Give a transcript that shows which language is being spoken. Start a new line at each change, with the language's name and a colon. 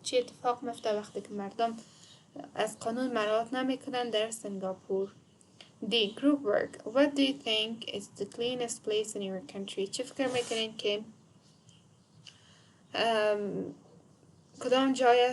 Persian: چی اتفاق میفته وقتی که مردم از قانون مراعات نمیکنن در سنگاپور؟ D.
English: Group work. What do you think is the cleanest place in your country?
Persian: چه فکر میکنین که کدام جای است یکی از شهرها یا جاهای پاک در کشور شما؟